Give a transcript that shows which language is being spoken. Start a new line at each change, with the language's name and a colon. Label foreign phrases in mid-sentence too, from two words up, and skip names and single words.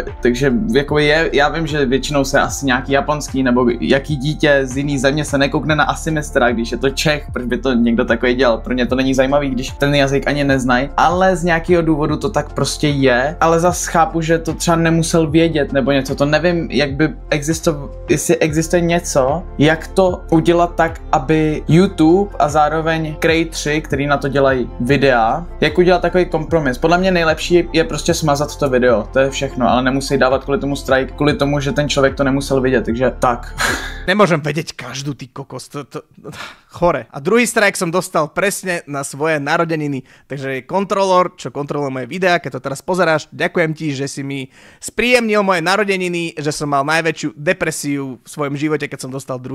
Czech: Takže jakoby já vím, že většinou se asi nějaký japonský nebo jaký dítě z jiný země se nekoukne na Asimestra, když je to Čech, proč by to někdo takový dělal, pro ně to není zajímavý, když ten jazyk ani neznají, ale z nějakého důvodu to tak prostě je, ale zas chápu, že to třeba nemusel vědět nebo něco, to nevím, jak by jestli existuje něco, jak to udělat tak, aby YouTube a zároveň creatoři, který na to dělají videa, jak udělat takový kompromis. Podle mě nejlepší je prostě smazat to video, to je všechno, ale nemusí dávat kvůli tomu strike, kvůli tomu, že ten člověk to nemusel vidět, takže tak.
Slovak: Nemôžem vedieť každú, ty kokos, chore. A 2. strike som dostal presne na svoje narodeniny, takže kontrolór, čo kontroluje moje videá, keď to teraz pozeráš, ďakujem ti, že si mi spríjemnil moje narodeniny, že som mal najväčšiu depresiu v svojom živote, keď som dostal 2.